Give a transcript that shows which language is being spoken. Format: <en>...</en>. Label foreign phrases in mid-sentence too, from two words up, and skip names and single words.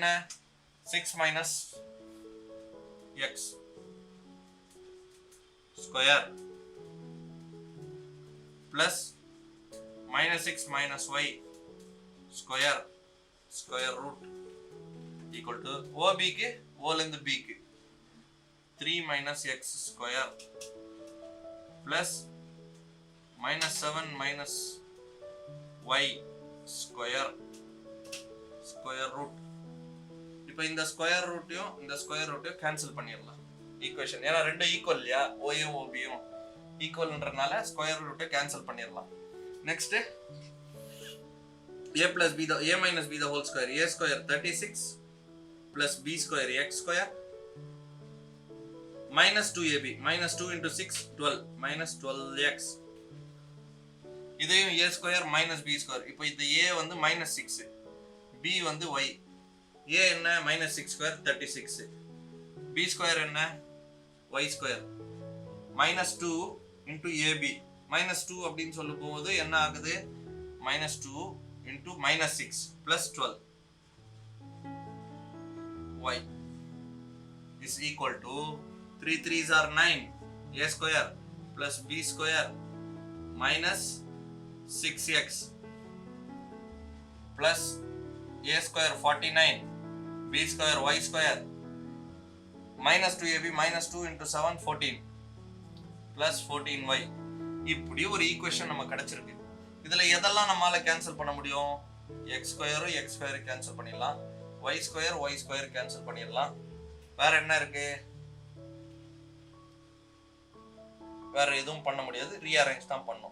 <en>6 minus x square plus minus 6 minus y square square root equal to OB</en> <ta>க்கு O ல இருந்து B க்கு</ta> <en>3 minus x square plus minus 7 minus y square square root.</en> <ta>இப்போ இந்த</ta> <en>square root cancel</en> <ta>ஈக்குவேஷன். ஏன்னா ரெண்டு ஈக்குவல் இல்லையா, ஓயும் ஓபியும் ஈக்குவல்ன்றனால</ta> <en>square root cancel</en> <ta>பண்ணிடலாம்.</ta> <en>நெக்ஸ்ட் a plus b a minus b the whole square, a square 36 plus b square x square minus 2ab minus 2 into 6 12 minus 12x. இதையும் a square minus b square.</en> <ta>இப்போ இந்த a வந்து minus 6, b வந்து y.</ta> <en>a என்ன? minus 6 square 36, b square என்ன? y square minus 2 into ab.</en> <ta>minus 2 அப்படின்னு சொல்லும் போது என்ன ஆகுது?</ta> <en>minus 2 into minus 6 plus 12 y is equal to 3 3s are 9, a square plus b square minus 6x plus a square 49, b square y square minus 2ab minus 2 into 7 14 plus 14y.</en> <ta>இப்படி ஒரு ஈக்குவேஷன் நமக்கு கிடைச்சிருக்கு. இதுல எதெல்லாம் நம்மால கேன்சல் பண்ண முடியும்?</ta> <en>x square x square cancel</en> <ta>பண்ணிடலாம்,</ta> <en>y square cancel</en> <ta>பண்ணிடலாம். வேற என்ன இருக்கு? வேற எதுவும் பண்ண முடியாது, ரீஅரேஞ்ச் தான் பண்ணும்.</ta>